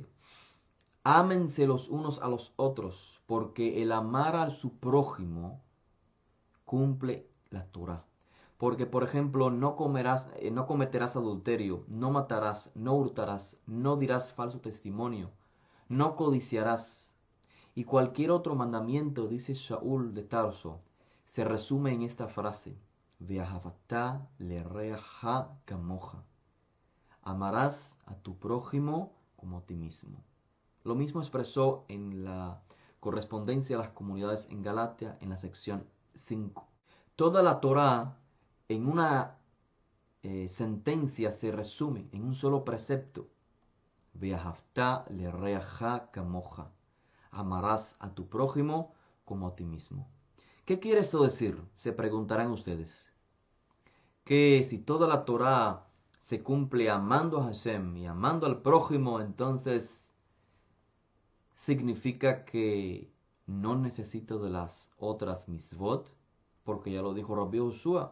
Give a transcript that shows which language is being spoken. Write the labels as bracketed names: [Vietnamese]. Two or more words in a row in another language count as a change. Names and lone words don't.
[Spanish] Ámense los unos a los otros, porque el amar a su prójimo cumple la Torah. Porque, por ejemplo, no cometerás adulterio, no matarás, no hurtarás, no dirás falso testimonio, no codiciarás. Y cualquier otro mandamiento, dice Shaul de Tarso, se resume en esta frase: [Hebrew] ואהבת לרעך כמוך. [Spanish] Amarás a tu prójimo como a ti mismo. Lo mismo expresó en la correspondencia a las comunidades en Galatia, en la sección 5. Toda la Torah en una sentencia se resume en un solo precepto. [Hebrew] ואהבת לרעך כמוך. [Spanish] Amarás a tu prójimo como a ti mismo. ¿Qué quiere esto decir? Se preguntarán ustedes. Que si toda la Torah se cumple amando a Hashem y amando al prójimo, entonces significa que no necesito de las otras mitzvot, porque ya lo dijo Rabbi Joshua.